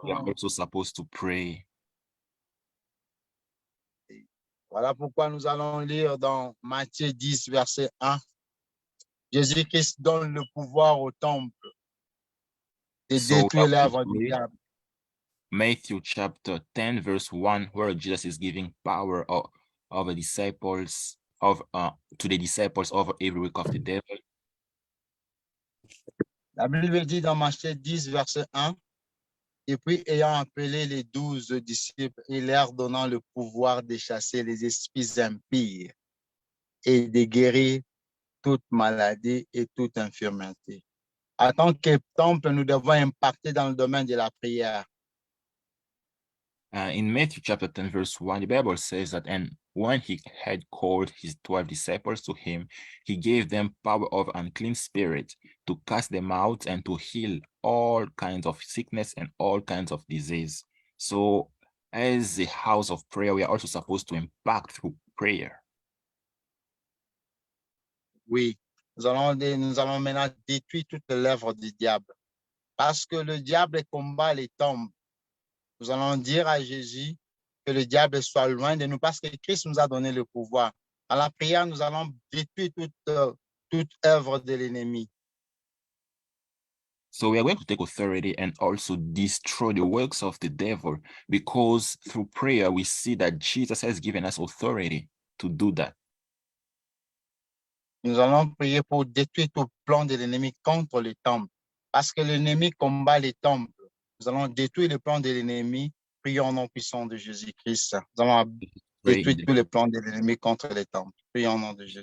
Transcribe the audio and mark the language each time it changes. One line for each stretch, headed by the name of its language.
French: tout
English: we are
French: moment.
English: also supposed to pray.
French: Voilà pourquoi nous allons lire dans Matthieu 10, verset 1. Jésus-Christ donne le pouvoir au temple de détruire l'œuvre du diable.
English: Matthew chapter 10, verse 1, where Jesus is giving power of the disciples to the disciples over every work of the devil.
French: La Bible dit dans Matthieu 10, verset 1, et puis ayant appelé les 12 disciples et leur donnant le pouvoir de chasser les esprits impurs et de guérir toute maladie et toute infirmité. En tant que temple, nous devons impacter dans le domaine de la prière.
English: In Matthew chapter 10, verse 1, the Bible says that, and when he had called his 12 disciples to him, he gave them power over unclean spirits to cast them out and to heal all kinds of sickness and all kinds of disease. So as a house of prayer, we are also supposed to impact through prayer.
French: Oui, nous allons maintenant détruire toute l'œuvre du diable. Parce que le diable combat les temples. Nous allons dire à Jésus que le diable soit loin de nous parce que Christ nous a donné le pouvoir. À la prière, nous allons détruire toute œuvre de l'ennemi.
English: So we are going to take authority and also destroy the works of the devil, because through prayer, we see that Jesus has given us authority to do that.
French: Nous allons prier pour détruire tout plan de l'ennemi contre les temples. Parce que l'ennemi combat les temples. Nous allons détruire le plan de l'ennemi. Prions au nom puissant de Jésus-Christ. Nous allons détruire tous les plans de l'ennemi contre les temples. Prions au nom de Jésus.